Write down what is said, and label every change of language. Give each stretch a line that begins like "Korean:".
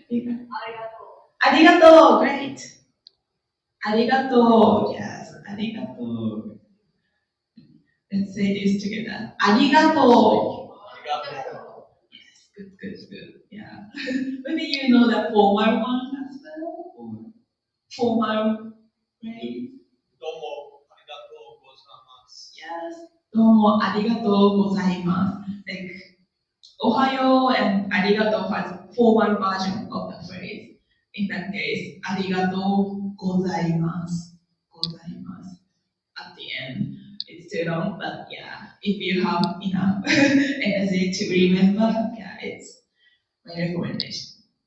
English: Okay. Arigato, great. Arigato, yes, arigato. Let's say this together. Arigato. Yes, good. Yeah. Maybe you know the formal one as well, or formal phrase.
Japanese: Domo arigato
English: Yes.
Japanese: どうもありがとうございます。
English: Like, Ohio and arigato has formal version of the phrase. In that case,
Japanese: arigato gozaimasu. Gozaimasu.
English: At the end, it's too long, but yeah, if you have enough energy to remember, yeah, it's my recommendation.